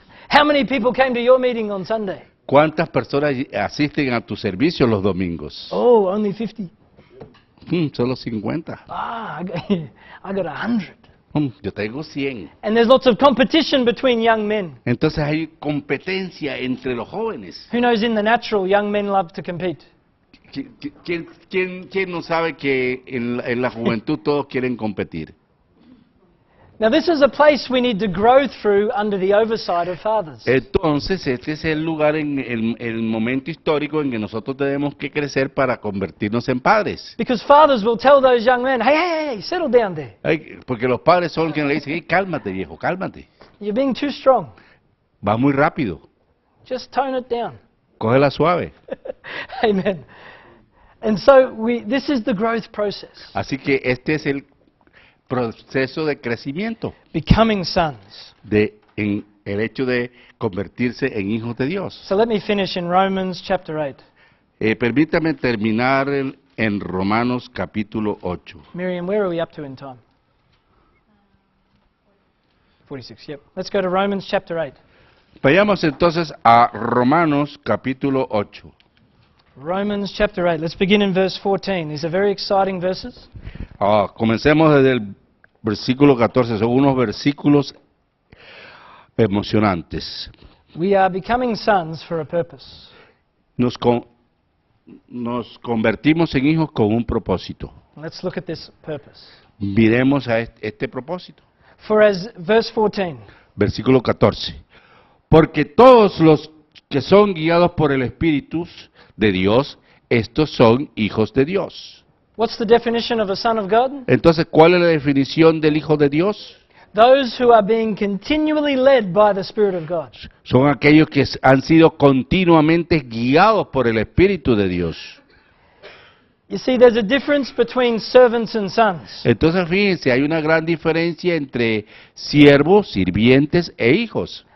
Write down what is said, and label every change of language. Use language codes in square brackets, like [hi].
[en] How many people came to your meeting on Sunday? [es] ¿Cuántas personas asisten a tu servicio los domingos? [en] Oh, only 50. [es] Solo 50. [en] Ah, I got 100. [es] Yo tengo 100. [en] And there's lots of competition between young men. [es] Entonces hay competencia entre los jóvenes. [en] Who knows in the natural, young men love to compete. [es] ¿Quién no sabe que en la juventud todos quieren competir? [en] Now this is a place we need to grow through under the oversight of fathers. [es] Entonces, este es el lugar, el momento histórico en que nosotros tenemos que crecer para convertirnos en padres. [en] Because fathers will tell those young men, hey, settle down there. [es] Porque los padres son quienes le dicen, hey, cálmate viejo, cálmate. [en] You're being too strong. [es] Va muy rápido, [en] Just tone it down. [es] cógela suave. [en] Amen. And so this is the growth process. [es] Así que este es el proceso de crecimiento, [en] Becoming sons. [es] en el hecho de convertirse en hijos de Dios. [en] So let me finish in Romans chapter 8. [es] Permítame terminar en Romanos capítulo 8. [en] Miriam, where are we up to in time? 46, yep. Let's go to Romans chapter 8. [es] Vayamos entonces a Romanos capítulo 8. [en] Romans chapter 8. Let's begin in verse 14. These are very exciting verses. [es] Comencemos desde el versículo 14, son unos versículos emocionantes. [en] We are becoming sons for a purpose. [es] Nos convertimos en hijos con un propósito. [en] Let's look at this purpose. [es] Miremos a este propósito. [en] For as, verse 14, [es] Versículo 14. Porque todos los que son guiados por el Espíritu de Dios, estos son hijos de Dios. [en] what's the definition of a son of God? [es] Entonces, ¿cuál es la definición del hijo de Dios? [en] Those who are being continually led by the Spirit of God. [es] Son aquellos que han sido continuamente guiados por el Espíritu de Dios. [en] You see, there's a difference between servants and sons. [es] Entonces, fíjense, hay una gran diferencia entre siervos, sirvientes e hijos.